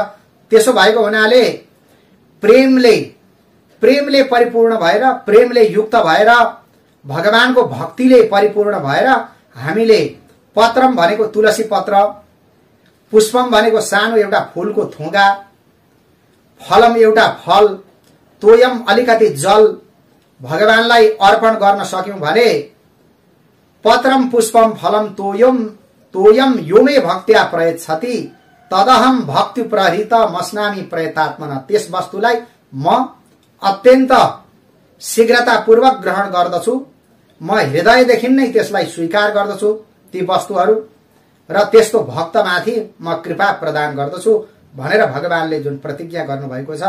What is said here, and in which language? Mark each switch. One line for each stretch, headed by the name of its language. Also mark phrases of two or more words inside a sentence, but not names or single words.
Nepali: त्यसो भएको हुनाले प्रेमले परिपूर्ण भएर, प्रेमले युक्त भएर, भगवानको भक्तिले परिपूर्ण भएर हामीले पत्रम भनेको तुलसी पत्र, पुष्पम भनेको सानो एउटा फूलको थोगा, फलम एउटा फल, तोयम अलिकति जल भगवानलाई अर्पण गर्न सक्यौं भने
Sanskrit: पत्रम पुष्पम फलम तोयम योमे भक्त्या प्रयच्छति तदहम भक्ति प्रहृत मस्नामी प्रयतात्मना।
Nepali: त्यस वस्तुलाई म अत्यन्त शीघ्रतापूर्वक ग्रहण गर्दछु, म हृदयदेखि नै त्यसलाई स्वीकार गर्दछु ती वस्तुहरू, र त्यस्तो भक्तमाथि म कृपा प्रदान गर्दछु भनेर भगवानले जुन प्रतिज्ञा गर्नुभएको छ।